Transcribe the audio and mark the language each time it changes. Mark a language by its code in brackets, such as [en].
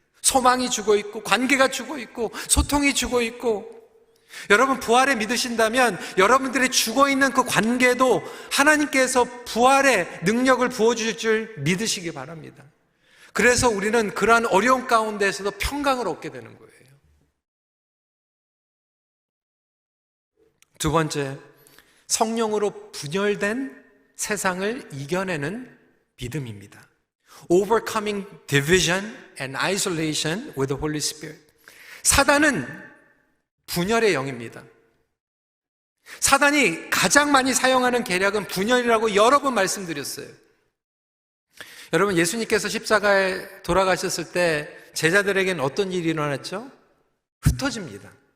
[ko] 소망이 죽어 있고 관계가 죽어 있고 소통이 죽어 있고, 여러분 부활에 믿으신다면 여러분들의 죽어있는 그 관계도 하나님께서 부활의 능력을 부어주실 줄 믿으시기 바랍니다. 그래서 우리는 그러한 어려움 가운데에서도 평강을 얻게 되는 거예요. 두 번째, 성령으로 분열된 세상을 이겨내는 믿음입니다. [en] Overcoming division and isolation with the Holy Spirit. [ko] 사단은 분열의 영입니다. 사단이 가장 많이 사용하는 계략은 분열이라고 여러 번 말씀드렸어요. 여러분, 예수님께서 십자가에 돌아가셨을 때 제자들에게는 어떤 일이 일어났죠? 흩어집니다.